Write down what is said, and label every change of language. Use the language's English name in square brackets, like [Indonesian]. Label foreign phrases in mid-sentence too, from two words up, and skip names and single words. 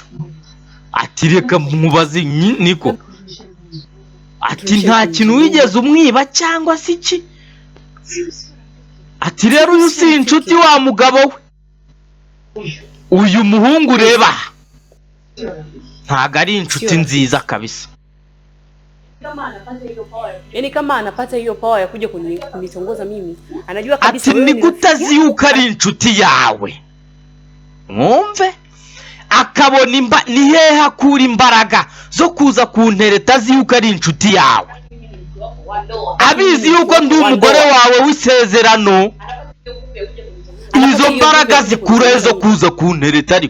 [Kinyarwanda] Ati reka nkubaze niko. Ati nta kintu wigeze umwiba cyangwa se iki? Ati rero uyu si inshuti wa mugabo we. Uyu muhungu reba ntago ari inshuti nziza kabisa. [Swahili] Yaani kama anapata hiyo power ya kuja kunitongoza mimi, anajua kabisa [Kinyarwanda] ati nikutazi yuko ari inshuti yawe. Mwumve akabona ni hehe akura imbaraga zo kuza kuntereta azi yuko ari inshuti yawe. Abizi yuko ndi umugore wawe w'isezerano. Izo mbaraga zikura zo kuza kuntereta ariko.